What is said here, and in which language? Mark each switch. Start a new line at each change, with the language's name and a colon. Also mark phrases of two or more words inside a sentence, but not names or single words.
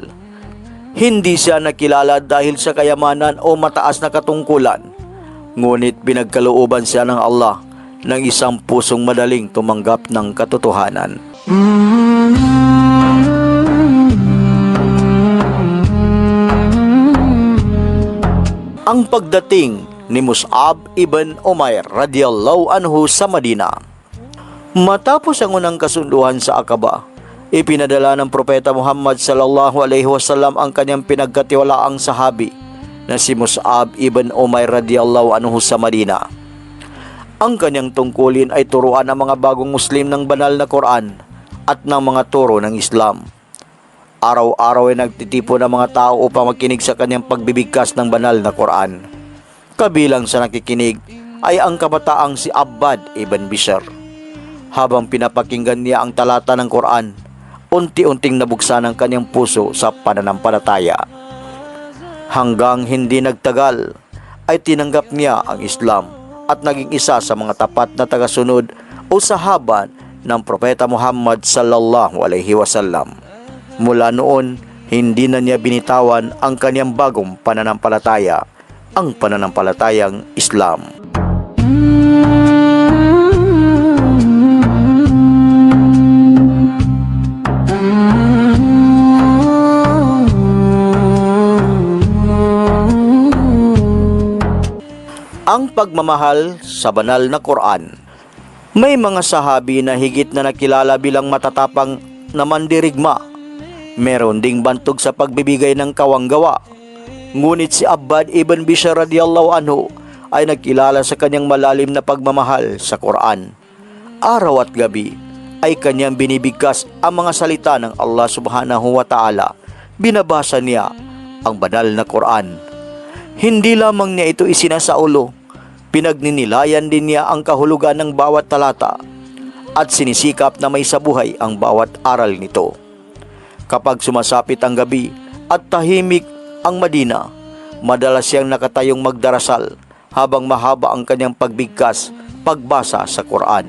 Filipino: Hindi siya nakilala dahil sa kayamanan o mataas na katungkulan, ngunit pinagkalooban siya ng Allah ng isang pusong madaling tumanggap ng katotohanan. Ang pagdating ni Mus'ab ibn Umair
Arabic: رضي الله عنه
Filipino: sa Madina. Matapos ang unang kasunduan sa Aqaba, ipinadala ng Propeta Muhammad
Arabic: صلى الله عليه وسلم
Filipino: ang kanyang pinagkatiwalaang sahabi na si Mus'ab ibn Umair
Arabic: رضي الله عنه
Filipino: sa Madina. Ang kanyang tungkulin ay turuan ang mga bagong Muslim ng banal na Quran at ng mga turo ng Islam. Araw-araw ay nagtitipon ng mga tao upang makinig sa kanyang pagbibigkas ng banal na Quran. Kabilang sa nakikinig ay ang kabataang si Abbad ibn Bishr. Habang pinapakinggan niya ang talata ng Quran, unti-unting nabuksan ang kanyang puso sa pananampalataya. Hanggang hindi nagtagal ay tinanggap niya ang Islam at naging isa sa mga tapat na tagasunod o sahaba ng Propeta Muhammad
Arabic: صلى الله عليه وسلم.
Filipino: Mula noon, hindi na niya binitawan ang kanyang bagong pananampalataya ang pananampalatayang Islam. Ang pagmamahal sa banal na Quran. May mga sahabi na higit na nakilala bilang matatapang na mandirigma. Meron ding bantog sa pagbibigay ng kawanggawa. Ngunit si Abbad ibn Bishr
Arabic: رضي الله عنه
Filipino: ay nagkilala sa kanyang malalim na pagmamahal sa Quran. Araw at gabi ay kanyang binibigkas ang mga salita ng Allah
Arabic: سبحانه وتعالى.
Filipino: Binabasa niya ang banal na Quran. Hindi lamang niya ito isinasaulo, pinagninilayan din niya ang kahulugan ng bawat talata at sinisikap na may sabuhay ang bawat aral nito. Kapag sumasapit ang gabi at tahimik ang Madina, madalas siyang nakatayong magdarasal habang mahaba ang kanyang pagbigkas, pagbasa sa Quran.